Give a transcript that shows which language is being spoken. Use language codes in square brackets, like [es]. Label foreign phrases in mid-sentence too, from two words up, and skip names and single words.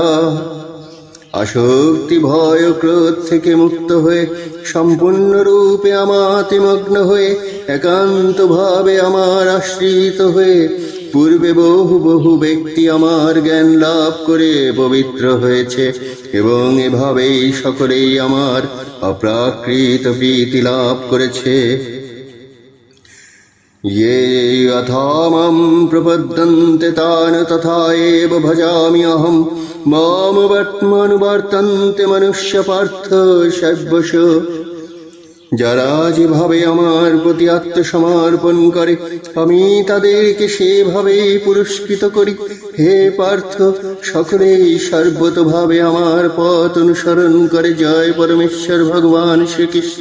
[bn] আসক্তি ভয় ক্রোধ থেকে মুক্ত হয়ে সম্পূর্ণরূপে আমাতে মগ্ন হয়ে একান্ত ভাবে আমার আশ্রিত হয়ে পূর্বে বহু বহু ব্যক্তি আমার জ্ঞান লাভ করে পবিত্র হয়েছে, এবং এভাবেই সকলেই আমার অপ্রাকৃত প্রীতি লাভ করেছে। [sa] ये यथा मां प्रपद्यन्ते तान् तथा एव भजामि अहं मामवर्त्मनुवर्तन्ते मनुष्य पार्थ सर्वश। [bn] যারা যেভাবে আমার প্রতি আত্মসমর্পণ করে আমি তাদেরকে সেভাবেই পুরস্কৃত করি। হে পার্থ, সকলেই সর্বতোভাবে আমার পথ অনুসরণ করে। জয় পরমেশ্বর ভগবান শ্রীকৃষ্ণ।